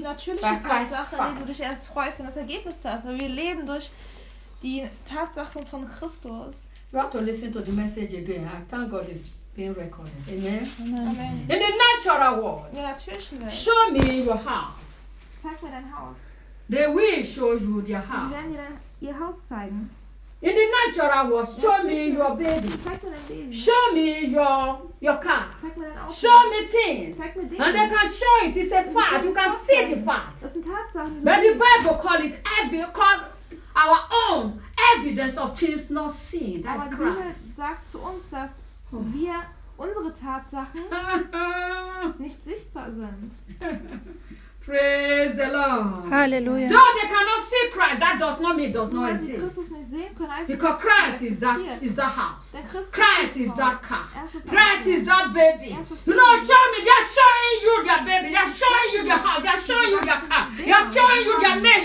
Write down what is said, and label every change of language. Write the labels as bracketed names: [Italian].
[German] Durch die natürliche Tatsache, die du dich erst freust, und das Ergebnis hast. Wir leben durch die Tatsachen von Christus. [English] You have to listen to the message again. I thank God it's being recorded. Amen. Amen. In the natural world. [German] Ja, natürlich. [English] Show me your house. [German] Zeig mir dein Haus. [English] They will show you their house. [German] Die werden dir ihr Haus zeigen. [English] In the natural world, show me your baby. Show me your car. Show me things. And they can show it. It's a fact. You can see the fact. But the Bible call it evidence, call our own evidence of things not seen. That's Christ. [German] Sagt zu uns, dass wir unsere Tatsachen nicht sichtbar sind. [English] Praise the Lord. Hallelujah. Though they cannot see Christ, that does not mean it does not exist. [German] Sehen können, [English] because Christ is that house. Christ is that car. Christ is that baby. You know, show me, they are showing you their baby. They are showing you their house. They are showing you their car. They are showing you their name.